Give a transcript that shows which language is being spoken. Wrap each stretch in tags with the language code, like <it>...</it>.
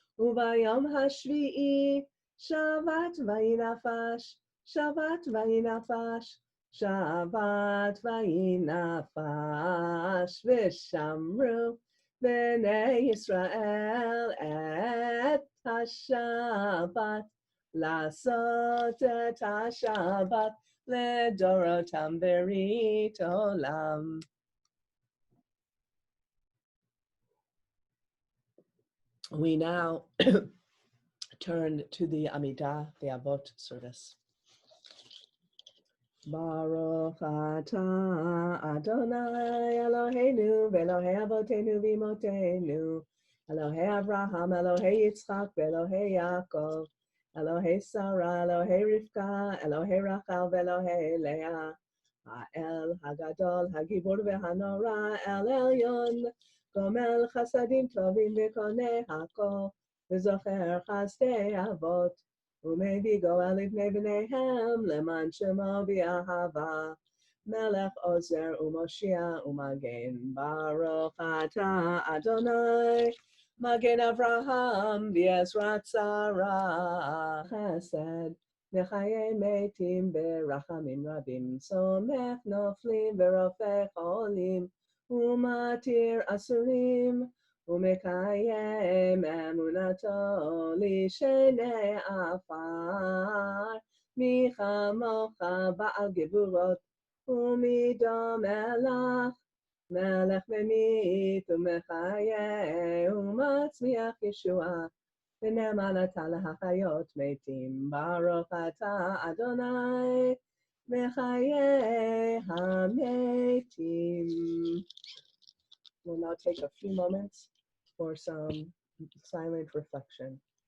<he>וביום השביעי שבת וינפש, שבת וינפש, שבת וינפש, ושמרו בני ישראל את השבת, לעשות את השבת לדורותם ברית עולם.</he> <en>We now turn to the Amidah, the Avot service.</en> <he>Baruch atah Adonai Eloheinu v'Elohei Avotenu v'Imotenu, Elohei Avraham, Elohei Yitzchak, v'Elohei Yaakov, Elohei Sarah, Elohei Rivka, Elohei Rachel, v'Elohei Leah, Ha'el Hagadol, Hagibur v'Hanora, El Elyon, גומל חסדים טובים וקונה הכל, וזוכר חסדי אבות, ומביא גואל לבני בניהם, למען שמו באהבה, מלך עוזר ומושיע ומגן. ברוך אתה אדוני, מגן אברהם בעזרת שרה, חסד וחיי מתים ברחמים רבים, סומך נופלים ורופא חולים, ומתיר אסורים, ומקיים אמונתו לשני עפר, מי כמוך בעל גבורות, ומידו מלך, מלך ממית ומחיה, ומצמיח ישועה, ונאמנתה להחיות מתים. ברוך אתה אדוני, מחיי המתים.</he> <en>We'll now take a few moments for some silent reflection.</en>